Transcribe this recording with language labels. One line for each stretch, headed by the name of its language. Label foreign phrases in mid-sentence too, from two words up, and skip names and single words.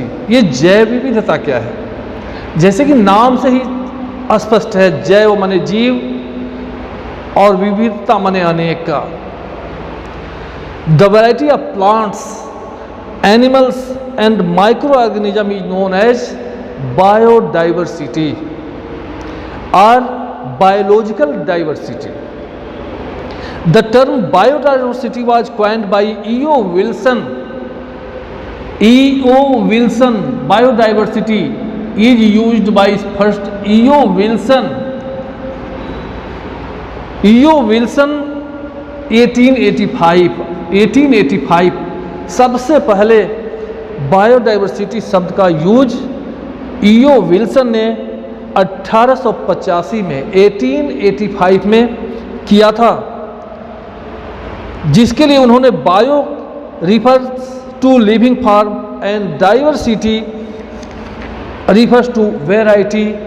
Hindi: ये जैव विविधता क्या है? जैसे कि नाम से ही स्पष्ट है, जैव माने जीव और विविधता माने अनेक का।
English: the variety of plants, animals and micro organism is known as biodiversity or biological diversity. The term biodiversity was coined by E.O. Wilson. E.O. Wilson, biodiversity is used by first E.O. Wilson.
Hindi: E.O. Wilson 1885 सबसे पहले बायोडाइवर्सिटी शब्द का यूज E.O. विल्सन ने 1885 में 1885 में किया था, जिसके लिए उन्होंने
English: bio refers to living form and diversity refers to variety.